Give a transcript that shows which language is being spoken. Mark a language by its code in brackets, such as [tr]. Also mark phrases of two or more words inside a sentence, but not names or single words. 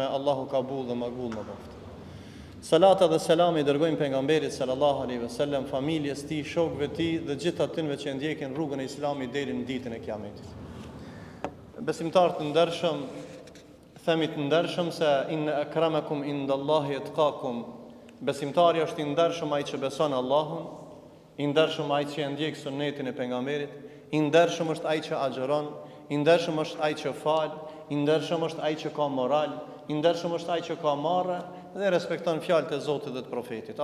[sq] Allahu kabul dhe magul më boft. Salata dhe selami dërgojmë pejgamberit [ar] صلى الله عليه وسلم, [sq] familjes tij, shokëve tij dhe gjithë atyre që ndjekin rrugën e Islamit deri në ditën e Kiametit. Besimtarë të ndershëm, themi të ndershëm se [ar] إن أكرمكم عند الله أتقاكم. [sq] Besimtari është i ndershëm ai që beson Allahun, i ndershëm ai që ndjek sunetin e pejgamberit, i ndershëm është ai që agjeron, i ndershëm është ai që fal, i ndershëm është ai që ka moral, i ndershëm është ai që ka marrë dhe respekton fjalët e Zotit dhe të profetit.